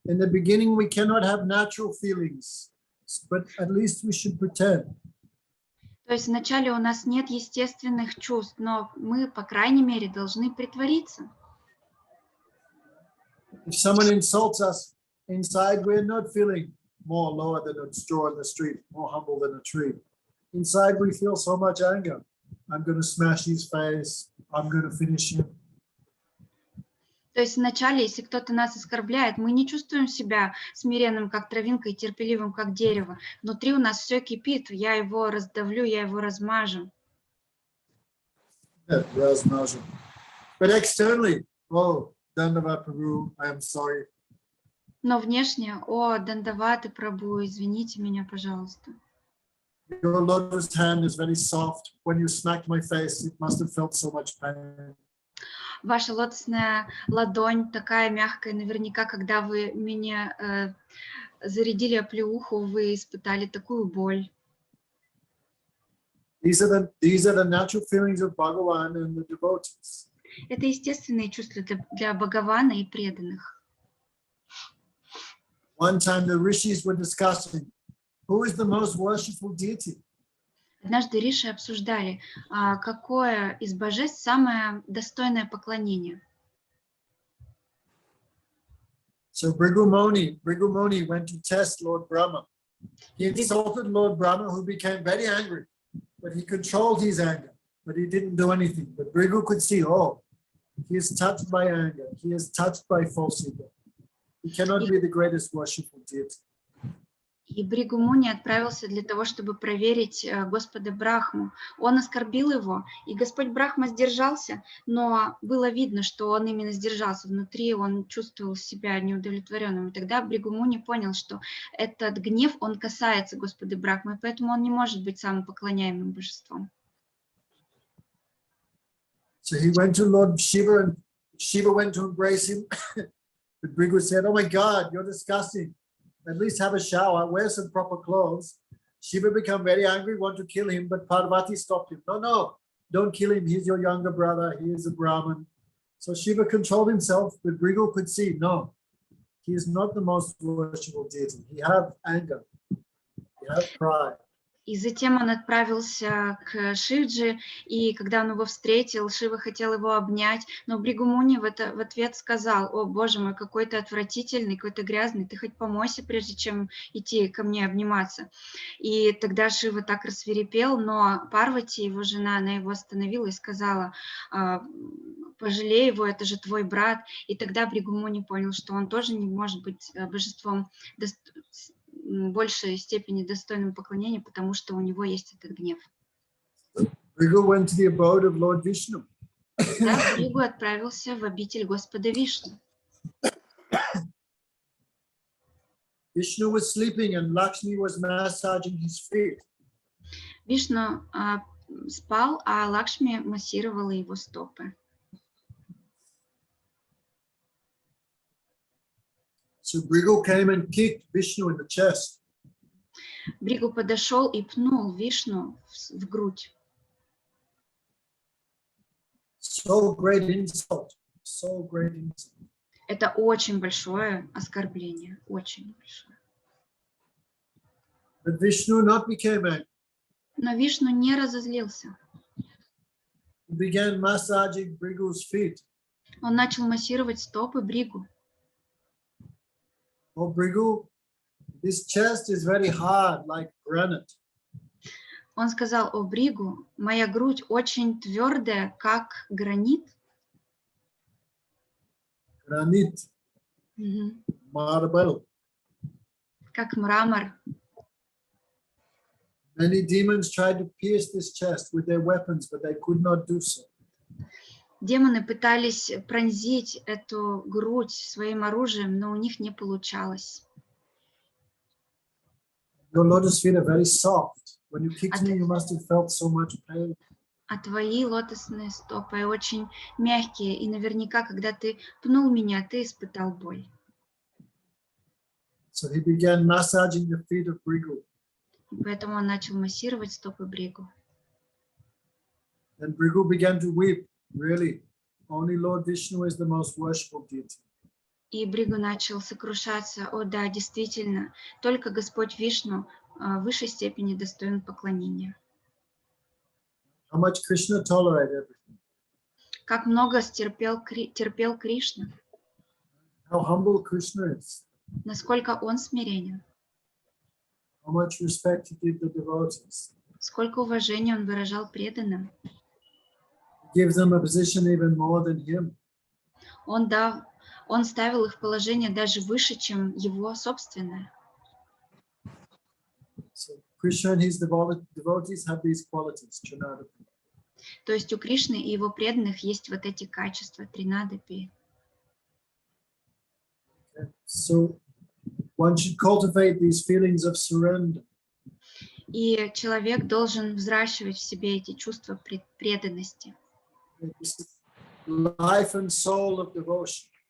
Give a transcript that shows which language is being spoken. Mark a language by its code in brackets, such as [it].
[en] beginning, we cannot have natural feelings, but at least we should pretend. [ru] То есть вначале у нас нет естественных чувств, но мы, по крайней мере, должны притвориться. [en] If someone insults us inside, we're not feeling more lower than a straw in the street, more humble than a tree. Inside, we feel so much anger. I'm going to smash his face. I'm going to finish him. [ru] То есть вначале, если кто-то нас оскорбляет, мы не чувствуем себя смиренным, как травинка, и терпеливым, как дерево. Внутри у нас все кипит, я его раздавлю, я его размажу. [en] Yeah, [ru] размажу. [en] But externally, oh, Dandava Prabhu, I am sorry. [ru] Но внешне, о, Дандаваты Прабху, извините меня, пожалуйста. [en] Your lotus hand is very soft. When you smacked my face, it must have felt so much pain. [ru] Ваша лотосная ладонь такая мягкая, наверняка, когда вы меня зарядили оплеуху, вы испытали такую боль. [en] These are the natural feelings of Bhagavan and the devotees. [ru] Это естественные чувства для Бхагавана и преданных. [en] One time the rishis were discussing who is the most worshipful deity. [ru] Однажды риши обсуждали, какое из божеств самое достойное поклонение. [en] So Bhrigu Muni went to test Lord Brahma. He insulted Lord Brahma, who became very angry, but he controlled his anger, but he didn't do anything. But Bhrigu could see, oh, he is touched by anger. He is touched by false ego. He cannot be the greatest worshipful deity. [ru] И Бхригу Муни отправился для того, чтобы проверить Господа Брахму. Он оскорбил его, и Господь Брахма сдержался, но было видно, что он именно сдержался. Внутри он чувствовал себя неудовлетворенным. И тогда Бхригу Муни понял, что этот гнев, он касается Господа Брахмы, поэтому он не может быть самым поклоняемым божеством. [en] So he went to Lord Shiva, and Shiva went to embrace him. But Bhrigu said, oh my God, you're disgusting. At least have a shower, wear some proper clothes. Shiva became very angry, want to kill him, but Parvati stopped him. No, don't kill him. He's your younger brother. He is a Brahmin. So Shiva controlled himself, but Bhrigu could see, no, he is not the most worshipful deity. He has anger. He has pride. [ru] И затем он отправился к Шивджи, и когда он его встретил, Шива хотел его обнять, но Бхригу Муни в ответ сказал: «О, Боже мой, какой ты отвратительный, какой ты грязный, ты хоть помойся, прежде чем идти ко мне обниматься». И тогда Шива так рассвирепел, но Парвати, его жена, она его остановила и сказала: «Пожалей его, это же твой брат». И тогда Бхригу Муни понял, что он тоже не может быть божеством большей степени достойным поклонения, потому что у него есть этот гнев. [en] Bhrigu went to the abode of Lord Vishnu. [ru] Да, Бхригу отправился в обитель Господа Вишну. [en] Vishnu was sleeping and Lakshmi was massaging his feet. [ru] Вишну спал, а Лакшми массировала его стопы. [en] So Bhrigu came and kicked Vishnu in the chest. [ru] Бхригу подошел и пнул Вишну в грудь. [en] So great insult. So great insult. [ru] Это очень большое оскорбление, очень большое. [en] But Vishnu not became angry. [ru] Но Вишну не разозлился. [en] He began massaging Bhrigu's feet. [ru] Он начал массировать стопы Бхригу. [en] Oh, Bhrigu, this chest is very hard, like granite. [ru] Он сказал: о Бригу, моя грудь очень твердая, как гранит. [en] Granite, Мгм. marble. [ru] Как мрамор. [en] Many demons tried to pierce this chest with their weapons, but they could not do so. [ru] Демоны пытались пронзить эту грудь своим оружием, но у них не получалось. [en] Your lotus feet are very soft. When you kicked me, you must have felt so much pain. [ru] А твои лотосные стопы очень мягкие, и наверняка, когда ты пнул меня, ты испытал боль. [en] So he began massaging the feet of Brigu. [ru] И поэтому он начал массировать стопы Бригу. [en] Then Brigu began to weep. Really, only Lord Vishnu is the most worshipful deity. [ru] И Бригу начал сокрушаться: о да, действительно, только Господь Вишну в высшей степени достоин поклонения. [en] How much Krishna tolerated everything. [ru] Как много терпел Кришна, [en] How humble Krishna is. [ru] насколько он смиренен, [en] How much respect he gives the devotees. [ru] сколько уважения он выражал преданным. [en] He gives them a position even more than him. [ru] Он ставил их в положение даже выше, чем его собственное. [en] So Krishna and his devotees have these qualities, Trinadapi. [ru] То есть у Кришны и его преданных есть вот эти качества, тринадапи. [en] Okay. So one should cultivate these feelings of surrender. [ru] И человек должен взращивать в себе эти чувства преданности. [en] This is life and soul of devotion.